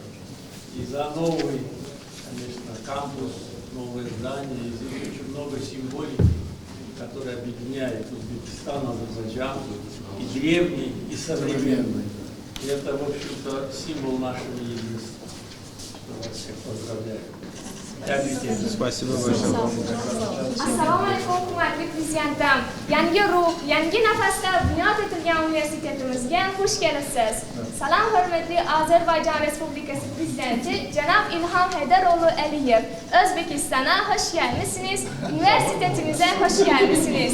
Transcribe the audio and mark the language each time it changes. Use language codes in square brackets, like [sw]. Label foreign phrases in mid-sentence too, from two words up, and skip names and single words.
[ru] И за новый, конечно, кампус, новое здание, и здесь очень много символики, которая объединяет Узбекистан, Азербайджан, и древний, и современный. И это, в общем-то, символ нашего единства. Что вас всех поздравляю. Спасибо большое. [uz] Assalomu alaykum, hurmatli prezidentim. Yangi ruh, yangi nafasda bunyod etilgan universitetimizga xush kelibsiz. Salom, hurmatli Ozarbayjon Respublikasi prezidenti janob Ilhom Haydaroğlu Aliyev. O'zbekistonga xush kelibsiz. Universitetimizga xush kelibsiz.